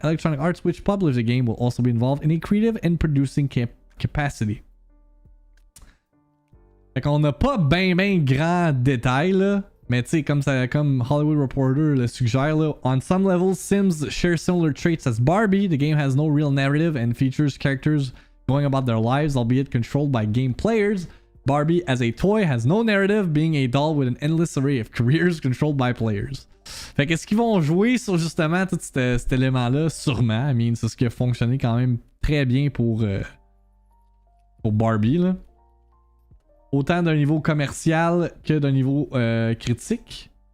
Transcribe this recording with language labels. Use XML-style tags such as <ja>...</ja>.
<en>Electronic Arts, which published the game, will also be involved in a creative and producing capacity.</en> <fr>Fait qu'on n'a pas ben grand détail là, mais tu sais comme Hollywood Reporter le suggère là,</fr> <en>on some levels Sims share similar traits as Barbie. The game has no real narrative and features characters going about their lives, albeit controlled by game players. Barbie as a toy has no narrative, being a doll with an endless array of careers controlled by players.</en> <fr>Fait qu'est-ce qu'ils vont jouer sur justement tout cet élément-là? Sûrement.</fr> <en>I mean,</en> <fr>c'est ce qui a fonctionné quand même très bien pour Barbie là. Autant d'un niveau commercial que d'un niveau critique.</fr>